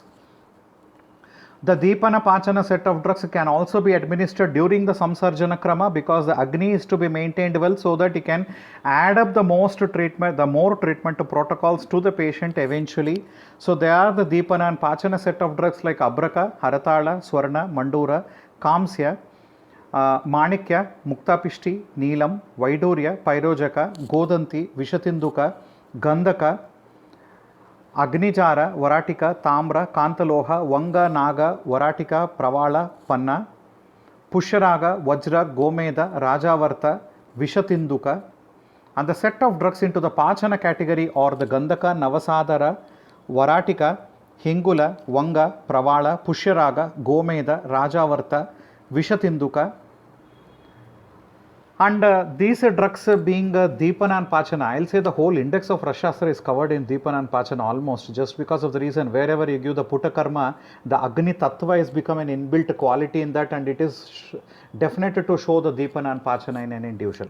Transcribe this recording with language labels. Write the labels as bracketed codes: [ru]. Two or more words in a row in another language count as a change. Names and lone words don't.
[en] The Deepana Pachana set of drugs can also be administered during the Samsarjana Krama, because the Agni is to be maintained well, so that you can add up the more treatment protocols to the patient eventually. So they are the Deepana and Pachana set of drugs like Abraka, Haratala, Swarna, Mandura, 𝐂𝐚𝐠𝐞, ಮಾಣಿಕ್ಯ, ಮುಕ್ತಾಪಿಷ್ಟಿ, ನೀಲಂ, ವೈಡೂರ್ಯ, ಪೈರೋಜಕ, ಗೋದಂತಿ, ವಿಷತಿಂದುಕ, ಗಂಧಕ, ಅಗ್ನಿಜಾರ, ವರಾಟಿಕ, ತಾಮ್ರ, ಕಾಂತಲೋಹ, ವಂಗ, ನಾಗ, ವರಾಟಿಕ, ಪ್ರವಾಳ, ಪನ್ನ, ಪುಷ್ಯರಾಗ, ವಜ್ರ, ಗೋಮೇಧ, ರಾಜಾವರ್ತ, ವಿಷತಿಂದುಕ. And the set of drugs into the Pachana category or the Gandhaka, Navasadara, Varatika, Hingula, Vanga, Pravala, Pushyaraga, Gomeda, Rajavarta, Vishatinduka. And these drugs being Deepana and Pachana, I'll say the whole index of Rashastra is covered in Deepana and Pachana almost, just because of the reason wherever you give the Putta Karma, the Agni Tattva has become an inbuilt quality in that, and it is definite to show the Deepana and Pachana in an individual.